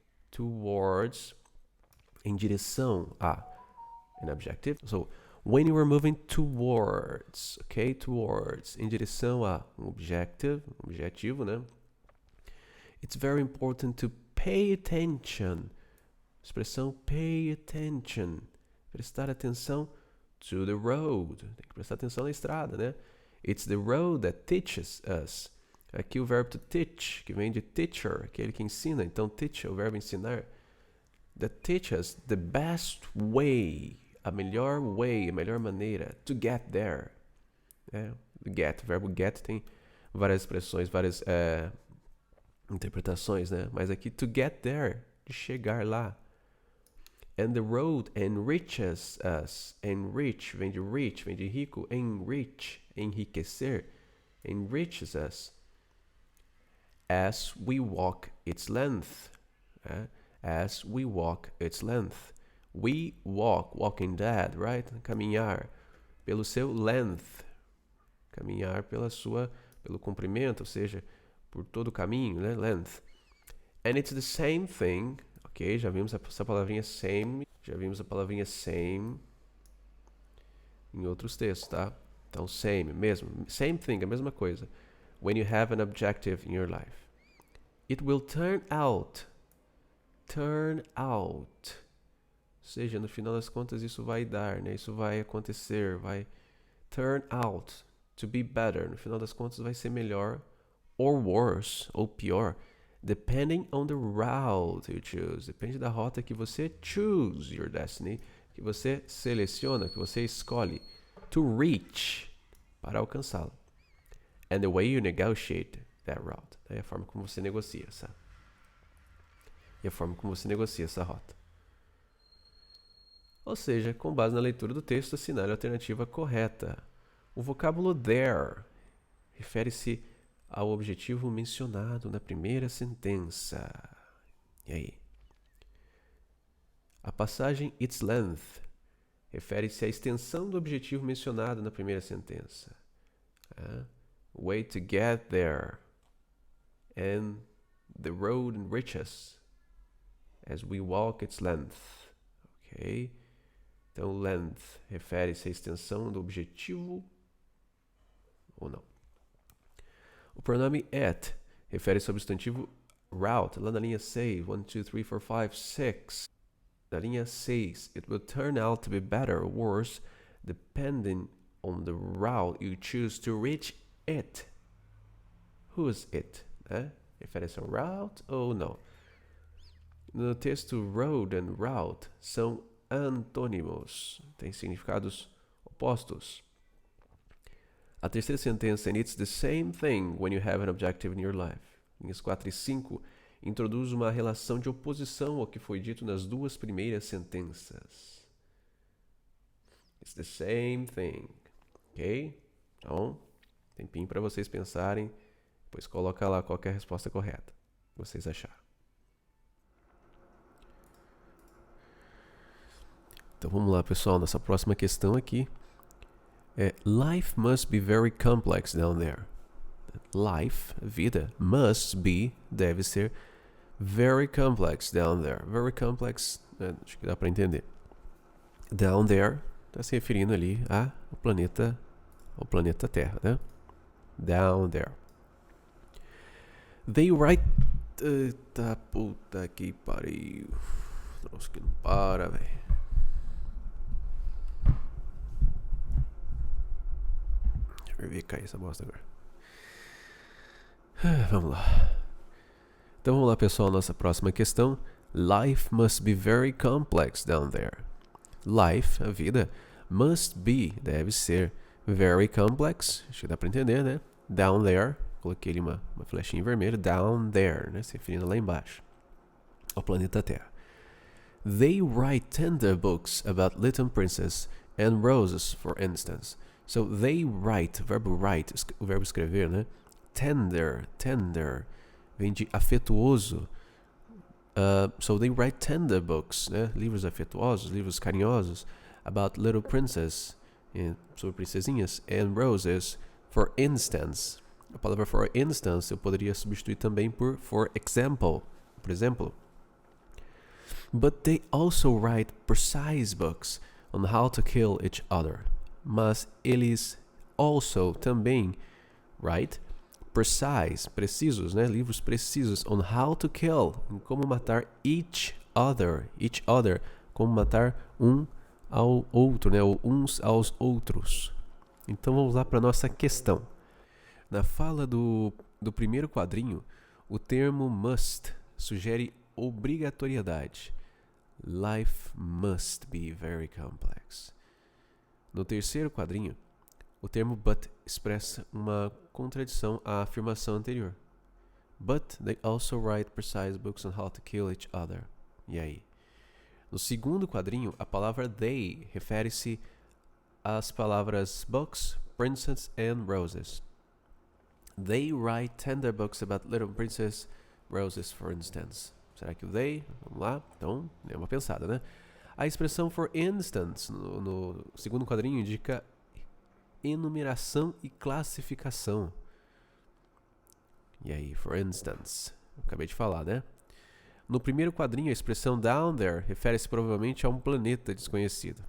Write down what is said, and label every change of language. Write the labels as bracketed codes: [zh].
[en] Towards, [pt] em direção a [en] an objective. So, when you are moving towards, ok? [pt] Towards, em direção a um objetivo, né? [en] It's very important to pay attention. Expressão pay attention. [pt] Prestar atenção [en] to the road. [pt] Tem que prestar atenção na estrada, né? [en] It's the road that teaches us. [pt] Aqui o verbo to teach, que vem de teacher, aquele que ensina. Então, teach é o verbo ensinar. [en] That teaches the best way, [pt] a melhor way, a melhor maneira [en] to get there. Get, [pt] o verbo get tem várias expressões, várias interpretações, né? Mas aqui, [en] to get there, [pt] de chegar lá. [en] And the road enriches us. [pt] Enrich, vem de rich, vem de rico. Enrich, enriquecer. [en] Enriches us. As we walk its length. As we walk its length. We walk, walking dead, right? [pt] Caminhar pelo seu length. Caminhar pelo comprimento, ou seja, por todo o caminho, né? [en] Length. And it's the same thing, ok? [pt] Já vimos essa palavrinha same. Já vimos a palavrinha same em outros textos, tá? Então, same, mesmo. Same thing, a mesma coisa. [en] When you have an objective in your life. It will turn out. Turn out. [pt] Ou seja, no final das contas, isso vai dar, né? Isso vai acontecer, vai [en] turn out to be better. [pt] No final das contas, vai ser melhor, [en] or worse, [pt] ou pior, [en] depending on the route you choose. [pt] Depende da rota que você [en] choose your destiny, [pt] que você seleciona, que você escolhe [en] to reach, [pt] para alcançá-la. [en] And the way you negotiate that route. [pt] É a forma como você negocia essa. E a forma como você negocia essa rota. Ou seja, com base na leitura do texto, assinale a alternativa correta. O vocábulo there refere-se ao objetivo mencionado na primeira sentença. E aí? A passagem its length refere-se à extensão do objetivo mencionado na primeira sentença. [en] Way to get there. And the road enriches as we walk its length. Ok? [pt] Então, length refere-se à extensão do objetivo ou não. O pronome at refere-se ao substantivo route, lá na linha 6. 1, 2, 3, 4, 5, 6. Na linha 6, [en] it will turn out to be better or worse depending on the route you choose to reach it. Who's it? [pt] Refere-se ao route ou não? No texto, [en] road and route [pt] são antônimos, têm significados opostos. A terceira sentença, [en] and it's the same thing when you have an objective in your life. [pt] Linhas 4 e 5 introduz uma relação de oposição ao que foi dito nas duas primeiras sentenças. [en] It's the same thing. [pt] Ok? Então, tempinho para vocês pensarem, depois coloca lá qual é a resposta correta que vocês acharam. Então vamos lá, pessoal. Nossa próxima questão aqui é [en] Life must be very complex down there. [pt] Life, vida, must be, deve ser, [en] very complex down there. [pt] Very complex, acho que dá para entender. Down there, está se referindo ali ao planeta Terra, né? Down there. They write... Eita puta que pariu. Nossa, que não para, velho. Deixa eu ver cair essa bosta agora. Vamos lá. Então vamos lá, pessoal. Nossa próxima questão. [en] Life must be very complex down there. [pt] Life, a vida, must be, deve ser, very complex. Acho que dá pra entender, né? Down there. Coloquei ali uma flechinha vermelha. Down there, né? Se referindo lá embaixo. Ao planeta Terra. [en] They write tender books about little princess and roses, for instance. [pt] So they write, o verbo write, o verbo escrever, né? Tender, vem de afetuoso. [en] So they write tender books, [pt] né? Livros afetuosos, livros carinhosos, [en] about little princess, [pt] sobre princesinhas, [en] and roses, for instance. [pt] A palavra for instance eu poderia substituir também por for example, por exemplo. [en] But they also write precise books on how to kill each other. [pt] Mas eles [en] also [pt] também write precise, precisos, né? Livros precisos [en] on how to kill, [pt] em como matar [en] each other, [pt] como matar um ao outro, né? Ou uns aos outros. Então vamos lá para nossa questão. Na fala do primeiro quadrinho, o termo must sugere obrigatoriedade. [en] Life must be very complex. [pt] No terceiro quadrinho, O termo but expressa uma contradição à afirmação anterior. [en] But they also write precise books on how to kill each other. [pt] E aí? No segundo quadrinho, a palavra they refere-se às palavras books, princess and roses. [en] They write tender books about little princess roses, for instance. [pt] Será que o they? Vamos lá? Então, dê uma pensada, né? A expressão for instance no segundo quadrinho indica enumeração e classificação. E aí, for instance? Eu acabei de falar, né? No primeiro quadrinho, a expressão [en] down there [pt] refere-se provavelmente a um planeta desconhecido.